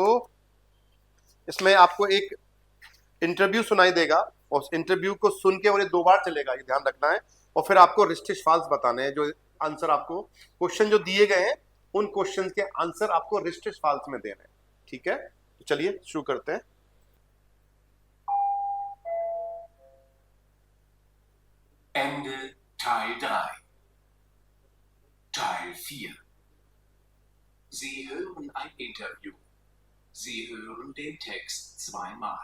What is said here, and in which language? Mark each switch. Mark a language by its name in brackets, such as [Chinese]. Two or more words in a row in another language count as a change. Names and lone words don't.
[Hindi] इसमें आपको एक इंटरव्यू सुनाई देगा, और उस इंटरव्यू को सुन के, और ये 2 बार चलेगा, ये ध्यान रखना है। और फिर आपको [German] richtig falsch [Hindi] बताने हैं। जो आंसर आपको क्वेश्चन जो दिए गए हैं, उन क्वेश्चन के आंसर आपको [German] richtig falsch [Hindi] में देने हैं। ठीक है, तो चलिए शुरू करते हैं। [German] Ende Teil 3. Teil 4. Sie hören ein Interview. Sie hören den Text zweimal.